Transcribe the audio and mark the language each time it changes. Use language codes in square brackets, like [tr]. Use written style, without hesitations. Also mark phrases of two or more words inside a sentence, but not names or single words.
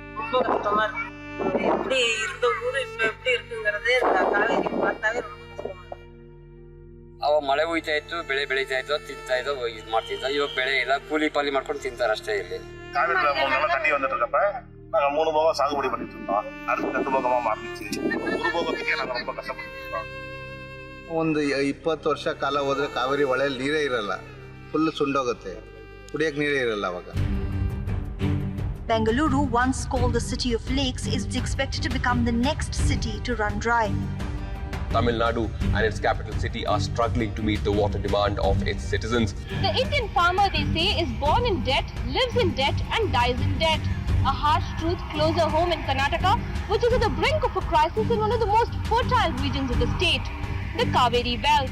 [ta] ரொம்ப கஷ்டமா இருக்கு. எப்படி இருந்த ஊரு இப்ப எப்படி இருக்குங்கிறதே காவேரி பார்த்தாவே ரொம்ப கஷ்டமா இருக்கு. [kn] ಅವಾಗ ಮಳೆ ಹುಯ್ತಾ ಇತ್ತು, ಬೆಳೆ ಬೆಳೀತಾ ಇತ್ತು, ತಿಂತಾ ಇದ್ದು, ಇದು ಮಾಡ್ತಿದ್ದ. ಇವಾಗ ಬೆಳೆ ಇಲ್ಲ, ಕೂಲಿ ಪಾಲಿ ಮಾಡ್ಕೊಂಡು ತಿಂತಾರೆ ಅಷ್ಟೇ. ಇಲ್ಲಿ [ta] காவிரியில 3 நாளா தண்ணி வந்துட்டு இருக்கப்ப நாங்க 3 போகம் சாகுபடி பண்ணிட்டு இருந்தோம். அடுத்து 2 போகமா மாறிச்சு. ஒரு போகத்துக்கே நாங்க ரொம்ப கஷ்டப்பட்டு இருக்கோம். [kn] ಒಂದು 20 ವರ್ಷ ಕಾಲ ಹೋದ್ರೆ ಕಾವೇರಿ ಹೊಳೆಯಲ್ಲಿ ನೀರೇ ಇರಲ್ಲ, ಫುಲ್ ಸುಂಡೋಗುತ್ತೆ, ಕುಡಿಯಕ್ಕೆ ನೀರೇ ಇರಲ್ಲ ಅವಾಗ. [en] Bengaluru, once called the city of lakes, is expected to become the next city to run dry. Tamil Nadu and its capital city are struggling to meet the water demand of its citizens. The Indian farmer, they say, is born in debt, lives in debt and dies in debt. A harsh truth closer home in Karnataka, which is at the brink of a crisis in one of the most fertile regions of the state, the Kaveri Belt.